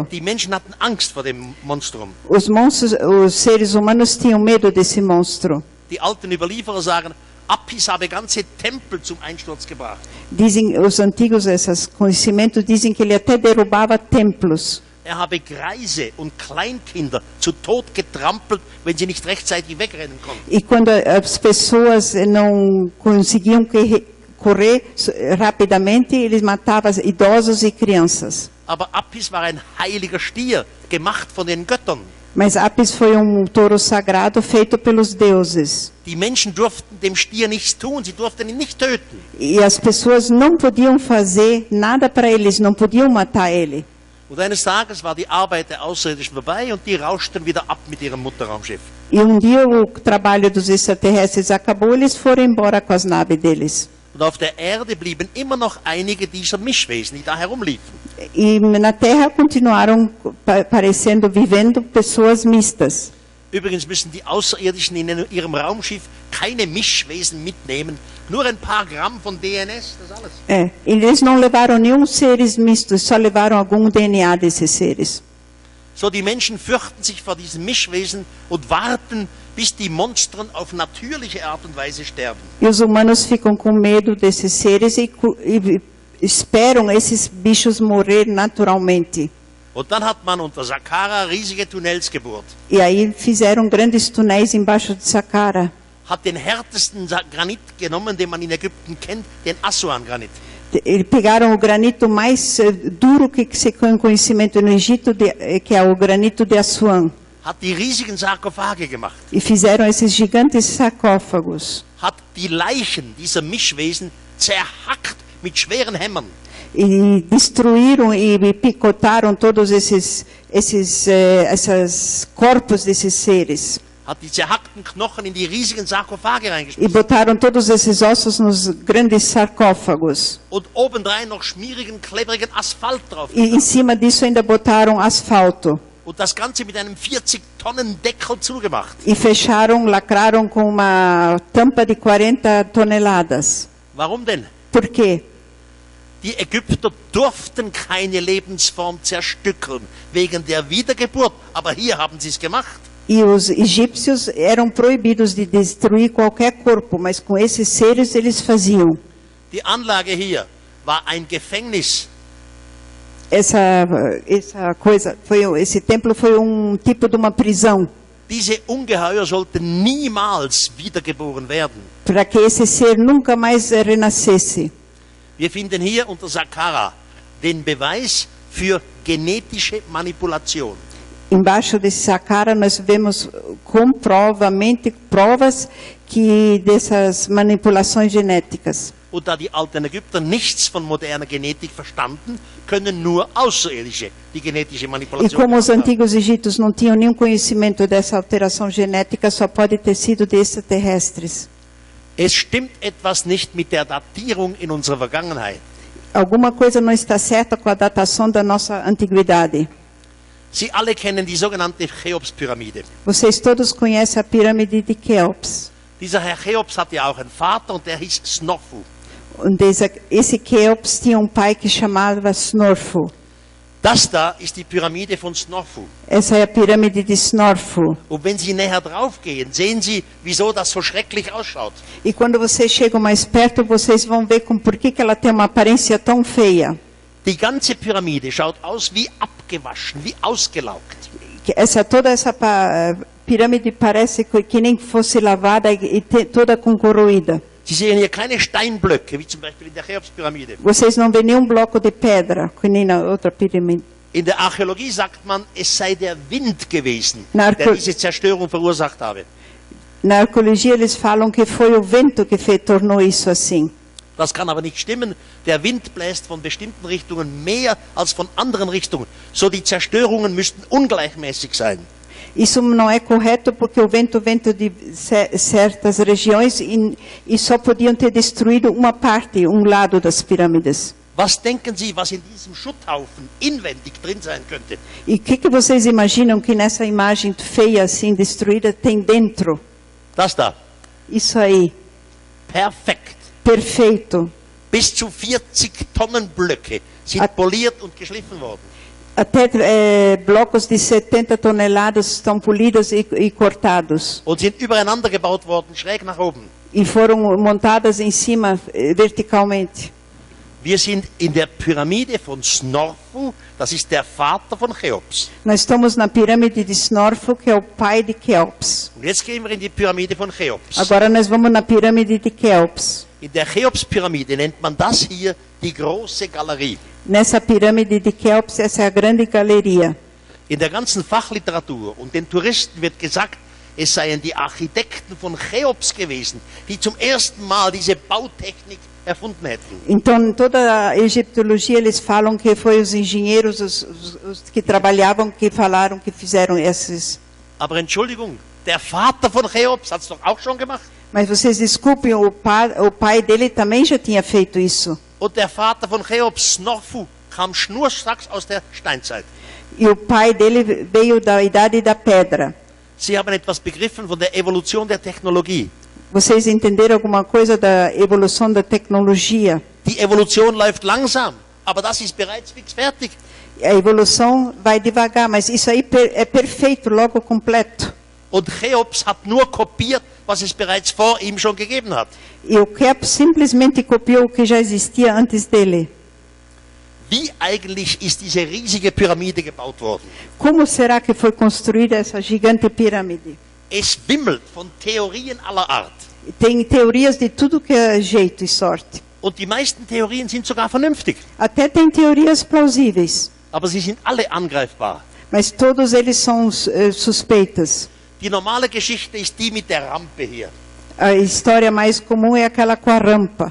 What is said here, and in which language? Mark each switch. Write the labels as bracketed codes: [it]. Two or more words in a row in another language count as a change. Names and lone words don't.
[de] Die Menschen hatten Angst vor dem Monstrum. [pt] Os seres humanos tinham medo desse monstro. [de] Die alten Überlieferer sagen, Apis habe ganze Tempel zum Einsturz gebracht. [pt] Dizem os antigos, esses conhecimentos dizem que ele até derrubava templos. [de] Er habe Greise und Kleinkinder zu Tod getrampelt, wenn sie nicht rechtzeitig wegrennen konnten. [pt] E quando as pessoas não conseguiam correr rapidamente, eles matavam idosos e crianças. [de] Aber Apis war ein heiliger Stier, gemacht von den Göttern. [pt] Mas Apis foi touro sagrado feito pelos deuses. [de] Die Menschen durften dem Stier nichts tun, sie durften ihn nicht töten. [pt] E as pessoas não podiam fazer nada para eles, não podiam matar ele. [de] Und eines Tages war die Arbeit der Außerirdischen vorbei und die rauschten wieder ab mit ihrem Mutterraumschiff. [pt] E dia o trabalho dos extraterrestres acabou, eles foram embora com as naves deles. [de] Und auf der Erde blieben immer noch einige dieser Mischwesen, die da herumliefen. [pt] E na Terra continuaram vivendo pessoas mistas. [de] Übrigens müssen die Außerirdischen in ihrem Raumschiff keine Mischwesen mitnehmen, nur ein paar Gramm von DNS, das alles. [pt] Eles não levaram nenhum seres mistos, só levaram algum DNA desses seres. [de] So, die Menschen fürchten sich vor diesen Mischwesen und warten, bis die Monstren auf natürliche Art und Weise sterben. [pt] E os humanos ficam com medo desses seres e esperam esses bichos morrer naturalmente. [de] Und dann hat man unter Saqqara riesige Tunnels gebohrt. [pt] E aí fizeram grandes túneis embaixo de Saqqara. [de] Hat den härtesten Granit genommen, den man in Ägypten kennt, den Assuan-Granit. [pt] Pegaram o granito mais duro que se tem conhecimento no Egito, que é o granito de Assuan. [de] Hat die riesigen Sarkophage gemacht. [pt] E fizeram esses gigantes sarcófagos. [de] Hat die Leichen dieser Mischwesen zerhackt mit schweren Hämmern. [pt] E destruíram e picotaram todos esses corpos desses seres. [de] Hat die zerhackten Knochen in die riesigen Sarkophage [pt] E [de] reingeschmissen. [pt] botaram todos esses ossos nos grandes sarcófagos. [de] Und obendrein noch schmierigen, klebrigen Asphalt drauf. [pt] E em cima disso ainda botaram asfalto. [de] Und das Ganze mit einem 40-Tonnen-Deckel zugemacht. [pt] E lacraram com uma tampa de 40 toneladas. [de] Warum denn? [pt] Por quê? [de] Die Ägypter durften keine Lebensform zerstückeln, wegen der Wiedergeburt. Aber hier haben sie es gemacht. [pt] E os egípcios eram proibidos de destruir qualquer corpo, mas com esses seres eles faziam. [de] Die Anlage hier war ein Gefängnis. [pt] Esse templo foi tipo de uma prisão, [de] Diese Ungeheuer sollten niemals wiedergeboren werden. [pt] para que esse ser nunca mais renascesse. [de] Wir finden hier unter Saqqara den Beweis für genetische Manipulation. [pt] Embaixo desse Saqqara nós vemos comprovamente provas que dessas manipulações genéticas. [de] Und da die alten Ägypter nichts von moderner Genetik verstanden, können nur Außerirdische die genetische [pt] E [de] Manipulation [pt] como os [de] gemacht haben. [pt] antigos egípcios não tinham nenhum conhecimento dessa alteração genética, só pode ter sido de extraterrestres. [de] Es stimmt etwas nicht mit der Datierung in unserer Vergangenheit. [pt] Alguma coisa não está certa com a datação da nossa antiguidade. [de] Sie alle kennen die sogenannte Cheops-Pyramide. [pt] Vocês todos conhecem a pirâmide de Keops. [de] Dieser Herr Cheops hatte ja auch einen Vater und der hieß Snorfu. [pt] Und esse Keops tinha pai que chamava Snorfo. [de] Das da ist die Pyramide von Snorfu. [pt] Essa é a pirâmide de Snorfo. [de] Und wenn Sie näher drauf gehen, sehen Sie, wieso das so schrecklich ausschaut. [pt] E quando vocês chegam mais perto, vocês vão ver por que ela tem uma aparência tão feia. [de] Die ganze Pyramide schaut aus wie abgewaschen, wie ausgelaugt. [pt] Toda essa pirâmide parece que nem fosse lavada e toda corroída. [de] Sie sehen hier keine Steinblöcke, wie zum Beispiel in der Cheops-Pyramide. [pt] Vocês não vêem nenhum bloco de pedra, que nem na outra pirâmide. [de] In der Archäologie sagt man, es sei der Wind gewesen, [pt] Na [de] der diese Zerstörung verursacht habe. [pt] Na arqueologia eles falam que foi o vento que tornou isso assim. [de] Das kann aber nicht stimmen. Der Wind bläst von bestimmten Richtungen mehr als von anderen Richtungen. So die Zerstörungen müssten ungleichmäßig sein. [pt] Isso não é correto porque o vento de certas regiões e só podiam ter destruído uma parte, lado das pirâmides. [de] Was denken Sie, was in diesem Schutthaufen inwendig drin sein könnte? [pt] E o que vocês imaginam que nessa imagem feia assim destruída tem dentro? [de] Das da. [pt] Isso aí, [de] Perfekt. [pt] perfeito. [de] Bis zu 40 Tonnen Blöcke sind poliert und geschliffen worden. [pt] Até blocos de 70 toneladas estão polidos e cortados. [de] Und sind übereinander gebaut worden, schräg nach oben. [pt] E foram montadas em cima verticalmente. [de] Wir sind in der Pyramide von Snorfu, das ist der Vater von Cheops. [pt] Nós estamos na pirâmide de Snorfo, que é o pai de Keops. [de] Und jetzt gehen wir in die Pyramide von Cheops. [pt] Agora nós vamos na pirâmide de Keops. [de] In der Cheops-Pyramide nennt man das hier die große Galerie. [pt] Nessa pirâmide de Keops, essa é a grande galeria. [de] In der ganzen Fachliteratur und den Touristen wird gesagt, es seien die Architekten von Cheops gewesen, die zum ersten Mal diese Bautechnik erfunden hätten. [pt] Então, em toda a egiptologia, eles falam que foi os engenheiros, os que trabalhavam, que falaram que fizeram esses. [de] Aber Entschuldigung, der Vater von Cheops hat es doch auch schon gemacht. [pt] Mas vocês desculpem, o pai dele também já tinha feito isso. [de] Und der Vater von Cheops, Snorfu, kam schnurstracks aus der Steinzeit. [pt] E o pai dele veio da idade da pedra. [de] Sie haben etwas begriffen von der Evolution der Technologie. [pt] Vocês entenderam alguma coisa da evolução da tecnologia? [de] Die Evolution läuft langsam, aber das ist bereits fix fertig. [pt] A evolução vai devagar, mas isso aí é perfeito, logo completo. [de] Und Cheops hat nur kopiert, was es bereits vor ihm schon gegeben hat. [pt] E o Keops simplesmente copiou o que já existia antes dele. [de] Wie eigentlich ist diese riesige Pyramide gebaut worden? [pt] Como será que foi construída essa gigante pirâmide? [de] Es wimmelt von Theorien aller Art. [pt] Tem teorias de tudo que é jeito e sorte. [de] Und die meisten Theorien sind sogar vernünftig. [pt] Até tem teorias plausíveis, [de] Aber sie sind alle angreifbar. [pt] mas todos eles são suspeitas. [de] Die normale Geschichte ist die mit der Rampe hier. [pt] A história mais comum é aquela com a rampa.